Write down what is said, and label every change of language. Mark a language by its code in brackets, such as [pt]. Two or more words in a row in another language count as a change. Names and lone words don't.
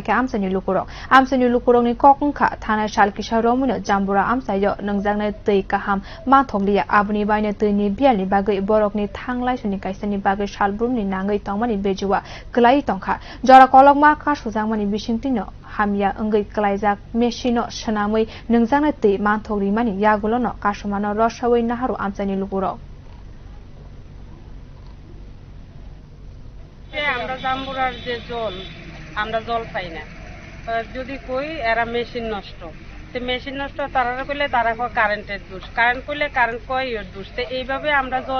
[trp] ke amsani lukurong ni kokungka thana shal kisha romuno jambura amsayo nungzane tei kaham mathonglia abuni baine tini bial ni bagai borok ni thanglai suni kaisani bagai shalbrum ni nangai tongmani bejuwa klai tongkha jora kolokma kasujangmani bisingtino hamya ngai klaijak meshino shanamai nungzane tei manthogri mani yagulono kasumano rosawai naharu amsani lukurong [bn] আমরা জাম্বুরার যে জল আমরা জল পাই না যদি কই এরা মেশিন নষ্ট তো মেশিন নষ্ট তারা কইলে তারা কয় কারেন্টের দোষ কারেন্ট কইলে কারেন্ট কয় এর দোষ তো এইভাবে আমরা জল